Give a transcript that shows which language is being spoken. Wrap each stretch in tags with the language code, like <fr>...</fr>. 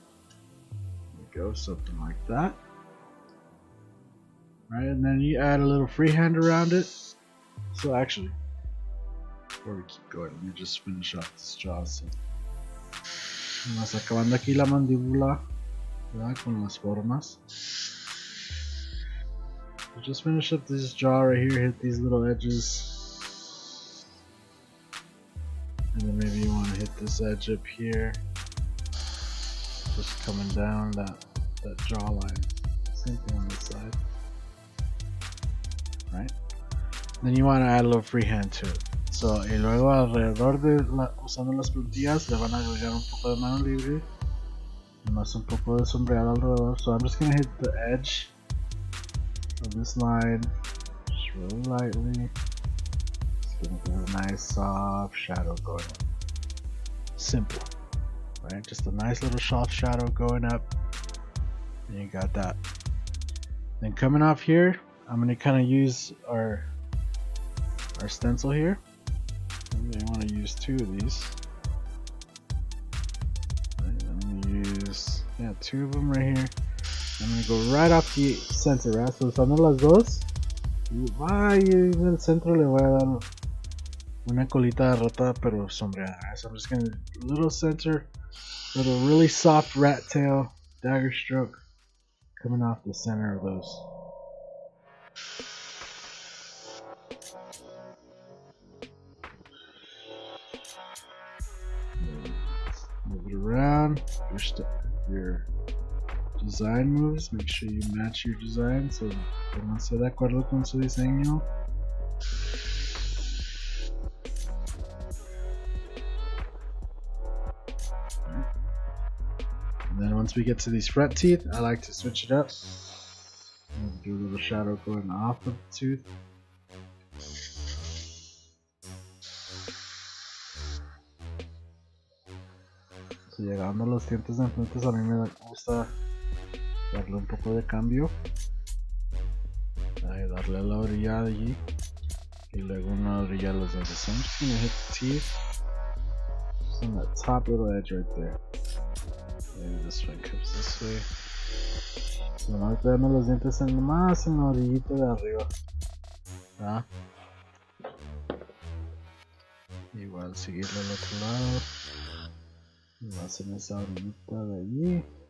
<en>There we go, something like that. Right, and then you add a little freehand around it. So actually, before we keep going, let me just finish off this jaw.</en> <es>So, vamos acabando aquí la mandíbula, ¿verdad? Con las formas.</es> <en>So just finish up this jaw right here, hit these little edges. And then maybe you want to hit this edge up here. Just coming down that jawline. Same thing on this side. Right? Then you want to add a little freehand to it.</en> <es>So, y luego alrededor de usando las puntillas le van a agregar un poco de mano libre y más un poco de sombreado alrededor.</es> <en>So I'm just going to hit the edge of this line just really lightly. Just going to give a nice soft shadow going up. Simple. Right? Just a nice little soft shadow going up. And you got that. Then coming off here, I'm going to kind of use our stencil here. Maybe I want to use two of these. Right, I'm going to use two of them right here. I'm going to go right off the center, right?</en> <es>So usando las dos, y en el centro le voy a dar una colita de rata pero sombreada.</es> <en>Right? So I'm just going to little center, little really soft rat tail dagger stroke coming off the center of those. Move it around. Your design moves. Make sure you match your design so</en> <es>pónganse de acuerdo con su diseño.</es> <en>And then once we get to these front teeth, I like to switch it up. Do a little shadow going off of the tooth.</en> <es>So llegando a los dientes de enfrente, a mí me gusta darle un poco de cambio. Darle a la orilla de allí y luego una orilla a los dientes.</es> <en>So I'm just going to hit the teeth just on that top little edge right there. Maybe this one comes this way.</en> <es>So nomás pegando los dientes más en la orillita de arriba. ¿Ah? Igual seguirlo al otro lado. Y más en esa orillita de allí.</es>